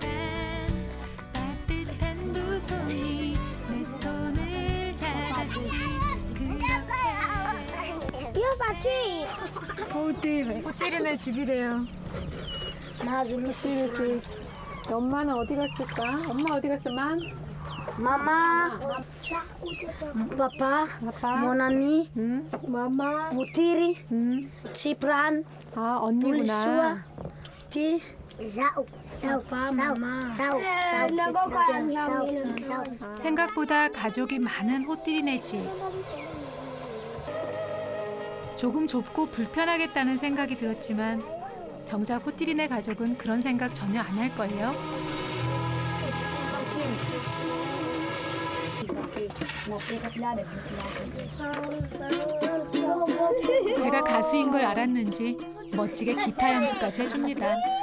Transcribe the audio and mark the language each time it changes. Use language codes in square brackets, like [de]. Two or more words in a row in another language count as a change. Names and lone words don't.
[ko] 호띠리네 집이래요. 엄마는 어디 갔을까? 엄마 어디 갔어, 맘? [mg] Mama, Papa, [fr] Mon ami, [mg] Mama, Putiri, Cipran, [ko] 언니구나. [mg] Ti, Papa, Mama, [ko] 생각보다 가족이 많은 호띠리네 집. 조금 좁고 불편하겠다는 생각이 들었지만 정작 호띠리네 가족은 그런 생각 전혀 안 할걸요? 제가 가수인 걸 알았는지 멋지게 기타 연주까지 해줍니다.